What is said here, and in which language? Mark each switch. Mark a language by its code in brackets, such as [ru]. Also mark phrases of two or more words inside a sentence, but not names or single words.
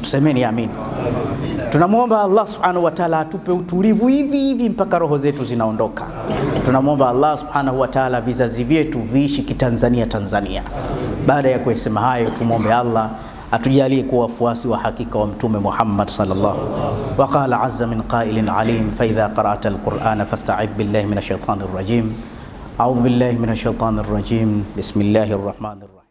[sw] Tusemeni amin. Tunamwomba [ar] الله سبحانه وتعالى [sw] atupe utulivu hivi mpaka roho zetu zinaondoka. Tunamwomba [ar] الله سبحانه وتعالى [sw] vizazi vyetu viishi kitanzania Tanzania. Baada ya kusema hayo, tumwombe Allah atujalie kuwa wafuasi wa hakika wa Mtume Muhammad sallallahu. [ar] وقال عز من قائل عليم فإذا قرأت القرآن فاستعذ بالله من الشيطان الرجيم. أعوذ بالله من الشيطان الرجيم. بسم الله الرحمن الرحيم.